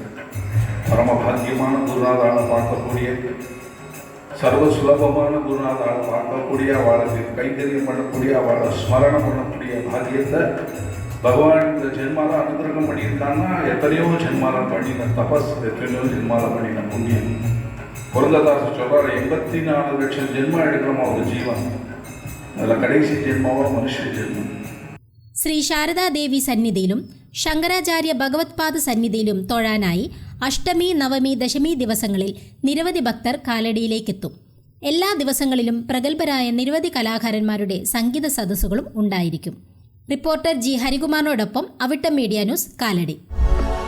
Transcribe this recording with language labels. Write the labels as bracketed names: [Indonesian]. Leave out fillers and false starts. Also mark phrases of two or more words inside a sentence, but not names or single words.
[Tamil] பரம பாக்கியமான குருநாதாளை பார்க்கக்கூடிய, சர்வ சுலபமான குருநாதாளை பார்க்கக்கூடிய, அவளுக்கு கைங்கரியம் பண்ணக்கூடிய, அவளை ஸ்மரணம் பண்ணக்கூடிய பாக்கியத்தை பகவான் இந்த ஜென்மால அனுகிரகம் பண்ணியிருக்காங்கன்னா எத்தனையோ ஜென்மால பண்ணின தபஸ், எத்தனையோ ஜென்மால பண்ணின புண்ணியம். புரந்ததாச சொல்றாரு, 84 லட்சம் ஜென்மம் எடுக்கிறோமா ஒரு ஜீவன், அதில் கடைசி ஜென்மாவோ மனுஷ ஜென்மம். [Malayalam] ശ്രീ ശാരദാദേവി സന്നിധിയിലും ശങ്കരാചാര്യ ഭഗവത്പാദ സന്നിധിയിലും തൊഴാനായി അഷ്ടമി, നവമി, ദശമി ദിവസങ്ങളിൽ നിരവധി ഭക്തർ കാലടിയിലേക്കെത്തും. എല്ലാ ദിവസങ്ങളിലും പ്രഗത്ഭരായ നിരവധി കലാകാരന്മാരുടെ സംഗീത സദസ്സുകളും ഉണ്ടായിരിക്കും. റിപ്പോർട്ടർ ജി ഹരികുമാറിനോടൊപ്പം അവിട്ടം മീഡിയ ന്യൂസ്, കാലടി.